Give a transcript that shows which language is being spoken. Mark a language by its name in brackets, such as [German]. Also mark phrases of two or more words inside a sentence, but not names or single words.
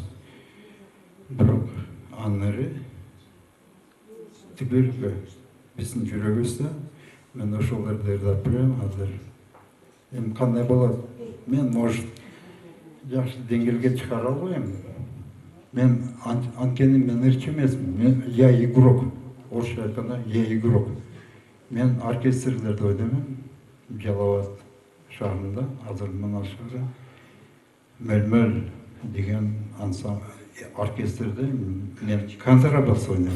[Kyrgyz] Бирок анын ыры түгөлгө биздин жүрөгүбүздө. Мен ошолорду ырдап берем азыр. Эми кандай болот? Мен, может, жакшы деңгээлге чыгара албайм. Мен анткени мен ырчы эмесмин. [Russian] Я игрок. [Kyrgyz] Орусча айтканда [Russian] я игрок. [Kyrgyz] Мен оркестрлерде ойнойм. Жалал Абад шаарында, азыр мына шаары Мөлмөл деген оркестрде мен контрабас ойнойм.